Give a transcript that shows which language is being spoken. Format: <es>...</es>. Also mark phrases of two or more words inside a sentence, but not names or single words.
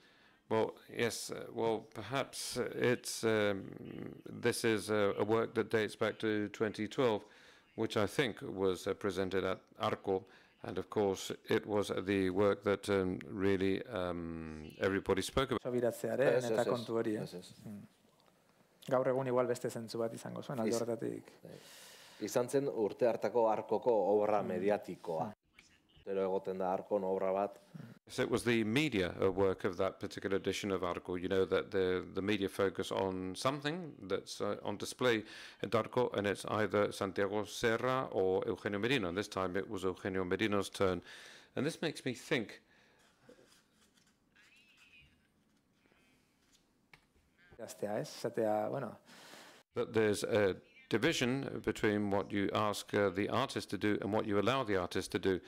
<en>Well, yes, well, perhaps it's this is a work that dates back to 2012, which I think was presented at Arco. And of course, it was the work that really everybody spoke about.</en> <eu>Xabiratzearen eta kontu hori. Gaur egun igual beste zentzu bat izango zuen, alde horretatik. Izan zen urte hartako Arkoko obra mediatikoa. Pero egoten da Arkon obra bat.</eu> <en>So it was the media work of that particular edition of Arco. You know that the media focus on something that's on display at Arco, and it's either Santiago Serra or Eugenio Merino. And this time it was Eugenio Merino's turn. And this makes me think that there's a division between what you ask the artist to do and what you allow the artist to do.</en>